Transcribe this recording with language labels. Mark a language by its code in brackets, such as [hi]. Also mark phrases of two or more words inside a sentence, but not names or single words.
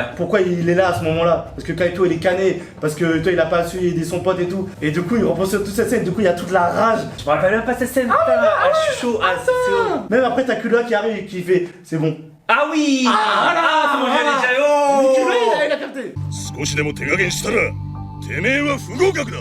[fr] Pourquoi il est là à ce moment-là. Parce que Kaito, il est cané. Parce que toi, il a pas su aider son pote et tout. Et du coup, il repense sur toute cette scène. Du coup, il y a toute la rage. Je me rappelle même pas cette scène. Je suis chaud. Ah, c'est chaud. Même après, t'as Killua qui arrive et qui fait, c'est bon. Ah oui. Ah, c'est bon, voilà. j'ai déjà. Oh. Killua, il a capté. [ja] 少しでも手加減したらてめえは不合格だ。